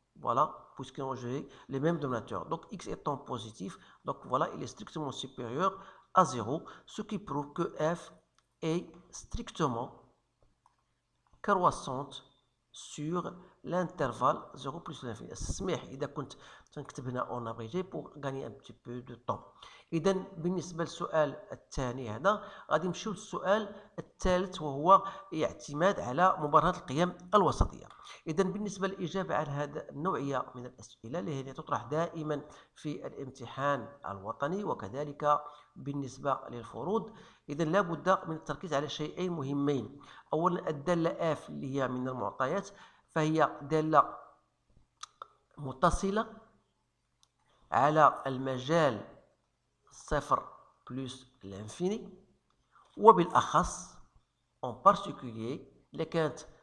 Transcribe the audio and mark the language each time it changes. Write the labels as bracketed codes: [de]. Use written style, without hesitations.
[fr] Voilà, puisque j'ai les mêmes donateurs. Donc x étant positif, donc voilà, il est strictement supérieur à 0, ce qui prouve que f est strictement croissante sur l'intervalle 0 plus l'infini. [ar] اسمح إذا كنت تنكتب هنا [fr] en abrégé pour gagner un petit peu de temps. [ar] إذا بالنسبة للسؤال الثاني هذا غادي نمشيو للسؤال الثالث، وهو اعتماد على مبرهنة القيم الوسطية. إذا بالنسبة للإجابة على هذا النوعية من الأسئلة اللي هي تطرح دائما في الامتحان الوطني وكذلك بالنسبة للفروض، إذا لابد من التركيز على شيئين مهمين. أولا الدالة f اللي هي من المعطيات فهي دالة متصلة على المجال 0 بلس l'infini، وبالأخص [fr] en particulier [ar] اللي كانت